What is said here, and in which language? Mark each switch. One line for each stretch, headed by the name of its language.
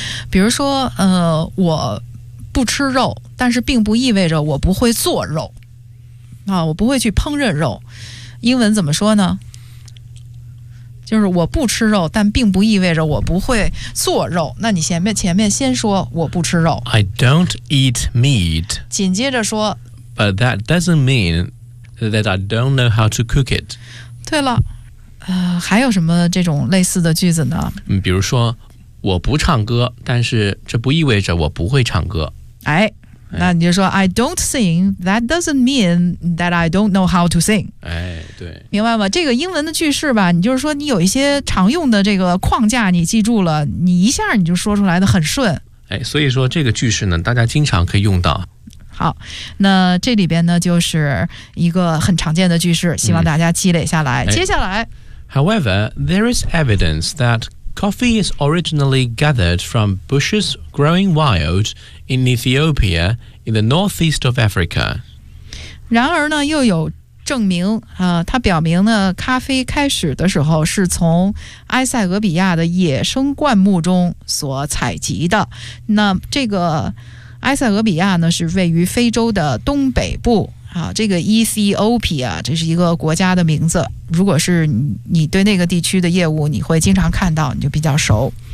Chinese: 比如说我不吃肉，但是并不意味着我不会做肉啊，我不会去烹饪肉，英文怎么说呢，就是我不吃肉，但并不意味着我不会做肉。那你前面先说我不吃肉。
English: I don't eat meat.
Chinese: 紧接着说。
English: But that doesn't mean that I don't know how to cook it.
Chinese: 对了，还有什么这种类似的句子呢？比如说，我不唱歌，但是这不意味着我不会唱歌。哎，那你就说
English: I don't sing. That doesn't mean that I don't know how to sing.
Chinese: 哎。对，明白吗？这个英文的句式吧，你就是说你有一些常用的这个框架你记住了，你一下你就说出来的很顺。哎，所以说这个句式呢大家经常可以用到。好，那这里边呢就是一个很常见的句式，希望大家积累下来。接下来
English: However, there is evidence that coffee is originally gathered from bushes growing wild in Ethiopia in the northeast of Africa.
Chinese: 然而呢又有证明、它表明呢咖啡开始的时候是从埃塞俄比亚的野生灌木中所采集的。那这个埃塞俄比亚呢是位于非洲的东北部、这个 Ethiopia 这是一个国家的名字，如果是 你对那个地区的业务你会经常看到，你就比较熟。